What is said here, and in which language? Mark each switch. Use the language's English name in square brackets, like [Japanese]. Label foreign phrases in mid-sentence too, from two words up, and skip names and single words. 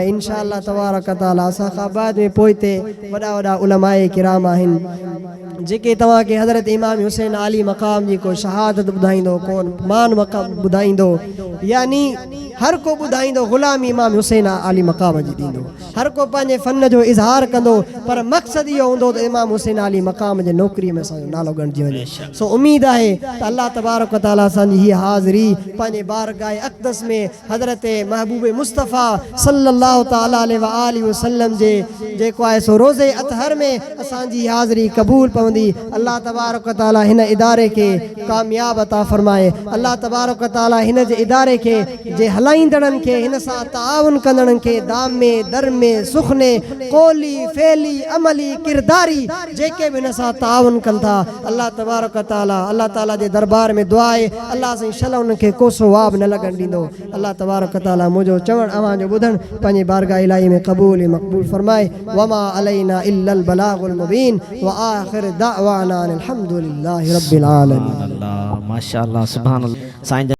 [Arabic] إن شاء الله تبارك تعالى [Sindhi] असां खां बाद में पोइते वॾा वॾा उलमाए किराम आहिनि जेके तव्हांखे हज़रत इमाम हुसैन आली मक़ाम जी को शहादत ॿुधाईंदो, को मान मक़ाम ॿुधाईंदो, यानी हर को ॿुधाईंदो ग़ुलामी इमाम हुसैन आली मक़ाम जी ॾींदो। हर को पंहिंजे फ़न जो इज़हार कंदो, पर मक़सदु इहो हूंदो त इमाम हुसैन आली मक़ाम जे नौकरी में असांजो नालो ॻणिजी वञे। सो उम्मीद आहे त [Arabic] الله تبارك تعالى [Sindhi] असांजी हीअ हाज़िरी पंहिंजे बारगाह अक़दस में हज़रत महबूब मुस्तफ़ा [Arabic] صلى الله تعالى عليه وسلم [Sindhi] जे जेको आहे सो रोज़े अतहर में असांजी हाज़िरी क़बूल पवंदी। [Arabic] الله تبارك تعالى [Sindhi] हिन इदारे खे कामयाब अता फ़रमाए। [Arabic] الله تبارك تعالى [Sindhi] हिन जे इदारे खे जे हलाईंदड़नि खे, हिन सां ताउन कंदड़नि खे दामे दरमे सुखने कोली फेली अमली किरदारी जेके बि हिन सां ताउन कनि था, [Arabic] الله تبارك تعالى الله تعالى [Sindhi] जे दरबार में दुआ आहे अल्लाह साईं शल उन्हनि खे कोसो वाब न लॻण ॾींदो। [Arabic] الله تبارك تعالى [Sindhi] मुंहिंजो चवण अवां जो ॿुधण पंहिंजे बारगाह इलाही में क़बूल ऐं मक़बूल फरमाए। [Arabic] وما علينا إلا البلاغ المبين وآخر دعوانا أن الحمد لله رب العالمين. ما شاء الله سبحان الله.